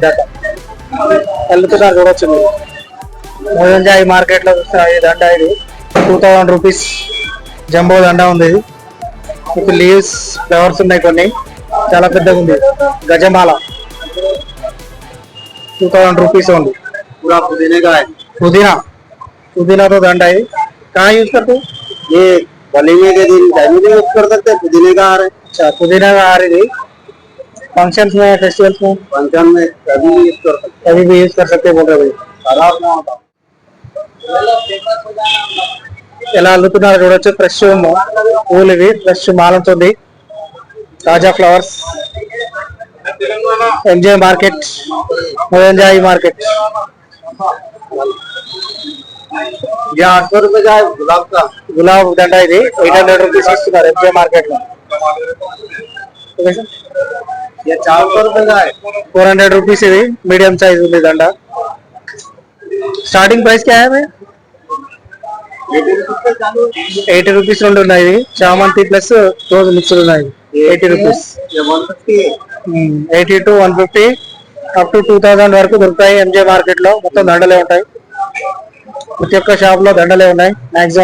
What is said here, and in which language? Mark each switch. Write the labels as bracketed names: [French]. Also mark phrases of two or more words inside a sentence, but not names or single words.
[Telugu] దండ వెళ్తున్నారు చూడొచ్చు మీరు. మోజన్ జాయి మార్కెట్ లో చూస్తున్నా ఈ దండ. ఇది 2000 [English] rupees jumbo [Telugu] దండ ఉంది. ఇది [English] leaves flowers [Telugu] ఉన్నాయి కొన్ని, చాలా పెద్దగా ఉంది. గజమాల 2000 రూపీస్ ఉంది. [Hindi] पुदीना तो दंड है. कहाँ यूज करते हो? ये वलीमे के दिन टाइम में यूज कर सकते हैं. पुदीने का हार है. अच्छा, पुदीना का हार है. फंक्शंस में, फेस्टिवल्स में, फंक्शन में कभी भी यूज कर सकते, कभी भी यूज कर सकते बोल रहे भाई. खराब ना होता. [Telugu] ఎలా అల్లుతున్నారు చూడొచ్చు. ఫ్రెష్ పూలు ఇవి, ఫ్రెష్ మాలంతో ఉంది. తాజా ఫ్లవర్స్. ఎంజే మార్కెట్, ఎంజాయ్ మార్కెట్. [Hindi] 800 रुपए का गुलाब దండ. [Telugu] ఇది 800 రూపీస్ ఇస్తున్నారు ఎంజే మార్కెట్ లో. 400 [Hindi] रुपए का [Telugu] 400 రూపీస్. ఇది [English] medium size [Telugu] ఉంది దండ. [English] starting price [Hindi] क्या है? [Telugu] 80 రూపీస్ రెండు ఉన్నాయి. చామంతి [English] plus rose mixed [Telugu] ఉన్నాయి. 80 రూపీస్. 80 to 150 [English] up to [Telugu] 2000 వరకు దొరుకుతాయి ఎంజే మార్కెట్ లో. మొత్తం దండలే ఉంటాయి. ప్రతి ఒక్క షాప్ లో దండలే ఉన్నాయి మాక్సిమం.